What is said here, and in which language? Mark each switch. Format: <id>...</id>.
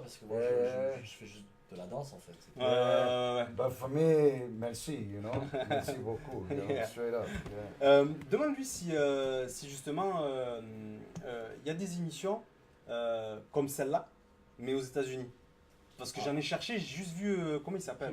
<fr>Parce que moi, je fais juste de la danse en fait.</fr> <en>But for me, merci, you know.</en> <fr>Merci beaucoup,</fr> <en>you know, straight up. Yeah.</en> <fr>Demande-lui si justement il y a des émissions comme celle-là, mais aux États-Unis. Parce que j'en ai cherché, j'ai juste vu comment il s'appelle.</fr>